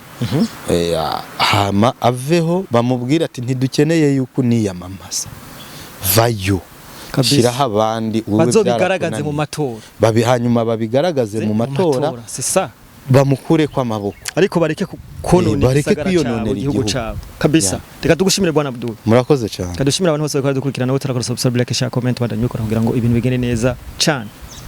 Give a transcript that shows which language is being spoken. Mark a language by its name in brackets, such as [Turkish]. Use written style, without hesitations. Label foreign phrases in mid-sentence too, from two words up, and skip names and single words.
[Rundi] Hama aveho bamubwira ati ntidukeneye yuko niyamamaza. Vayo. Shiraho abandi bazobigaragaze mu matora. Hanyuma babigaragaze mu matora. Sisa. Bamukure kwa maboko. Ariko bareke konona igihugu cabo. Kabisa. Reka tugushimire Bwana Abdul. Murakoze cyane. Kadushimira abantu bose bakora dukurikirana, wotarakora [English] subscribe, like, share, comment, [Rundi] badanyukora kugira ngo ibintu bigende neza cyane.